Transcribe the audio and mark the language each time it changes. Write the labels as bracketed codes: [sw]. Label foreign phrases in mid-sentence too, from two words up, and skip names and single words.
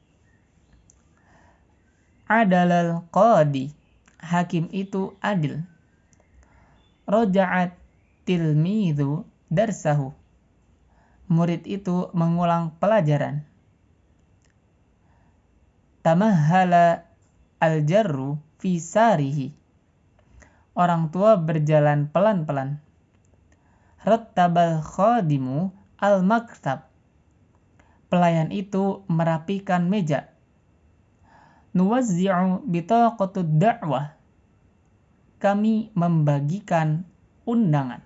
[ar] عدل القاضي, [id] hakim itu adil. [ar] راجع التلميذ درسه, [id] murid itu mengulang pelajaran. [ar] تمهل الجار في سيره, [id] orang tua berjalan pelan-pelan. [ar] رتب الخادم المكتب, [id] pelayan itu merapikan meja. [ar] نوزع بطاقات الدعوة, [id] kami membagikan undangan.